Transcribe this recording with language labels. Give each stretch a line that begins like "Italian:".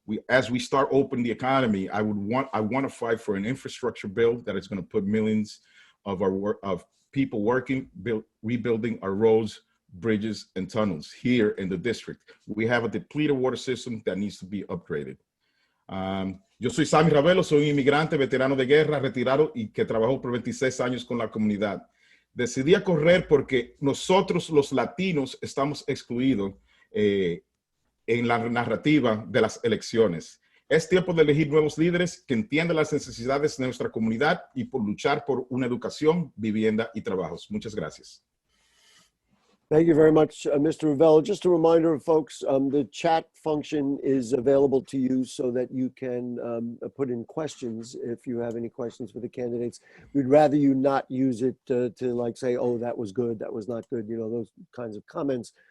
English: As we start opening the economy, I want to fight for an infrastructure bill that is going to put millions of people working, rebuilding our roads, bridges, and tunnels here in the district. We have a depleted water system that needs to be upgraded.
Spanish: Yo soy Sammy Ravelo, soy un inmigrante, veterano de guerra, retirado y que trabajó por 26 años con la comunidad. Decidí a correr porque nosotros los latinos estamos excluidos en la narrativa de las elecciones. Es tiempo de elegir nuevos líderes que entiendan las necesidades de nuestra comunidad y por luchar por una educación, vivienda y trabajos. Muchas gracias.
English: Thank you very much, Mr. Ravello. Just a reminder of folks, the chat function is available to you so that you can put in questions if you have any questions for the candidates. We'd rather you not use it to like say, oh, that was good, that was not good, you know, those kinds of comments.